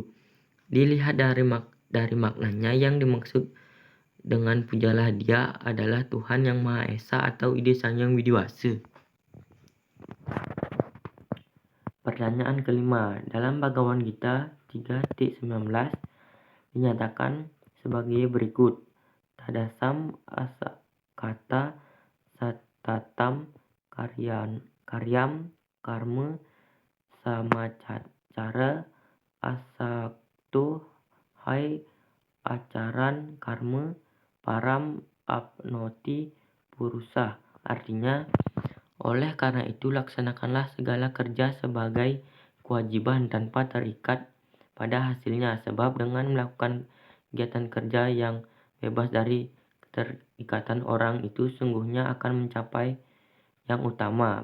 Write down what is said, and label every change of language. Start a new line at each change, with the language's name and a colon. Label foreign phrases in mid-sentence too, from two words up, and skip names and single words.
Indonesian: Dilihat dari maknanya, yang dimaksud dengan pujalah dia adalah Tuhan Yang Maha Esa atau ide Sang Yang Widiwasa. Pertanyaan kelima, dalam Bhagavad Gita 3.19 dinyatakan sebagai berikut.
Sanskrit: Tadasam asakata satatam karyam karma samacara asakto hai acaran karma param apnoti purusa.
Indonesian: Artinya, oleh karena itu laksanakanlah segala kerja sebagai kewajiban tanpa terikat pada hasilnya, sebab dengan melakukan kegiatan kerja yang bebas dari keterikatan orang itu sungguhnya akan mencapai yang utama.